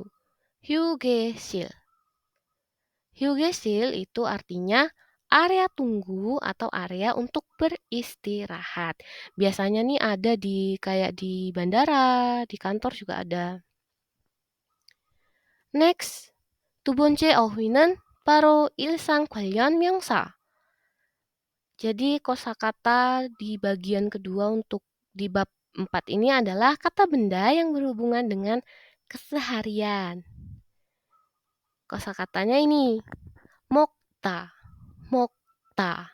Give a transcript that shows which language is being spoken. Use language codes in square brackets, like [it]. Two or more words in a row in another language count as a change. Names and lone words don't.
[ko] 휴게실. [id] 휴게실 itu artinya area tunggu atau area untuk beristirahat. Biasanya nih ada kayak di bandara, di kantor juga ada. Next, [ko] 두 번째 어휘는 바로 일상 관련 명사. [id] Jadi kosakata di bagian kedua untuk di bab 4 ini adalah kata benda yang berhubungan dengan keseharian. Kosakatanya ini, mokta, mokta.